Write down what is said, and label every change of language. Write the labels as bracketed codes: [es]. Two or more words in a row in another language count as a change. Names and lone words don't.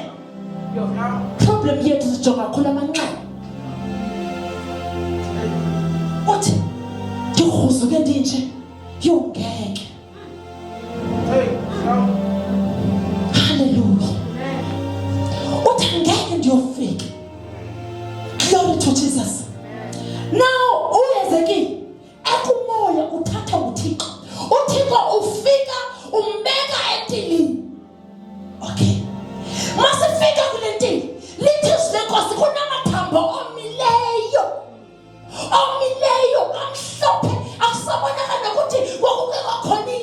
[xh] Problem yethu sijonga kakhulu amanxeba. Uthi ndikhuzuke ndinje yongeke. Hallelujah. Uthi ngeke ndiyofika. [en] Glory to Jesus. [xh] Now uYezekile ekumoya uthatha uThixo. uThixo ufika umbeka entilini. Okay. Masifika kule ntili, lithi silenkosi kunamathambo omileyo amhlophe, akusabonakala ukuthi kwakungekho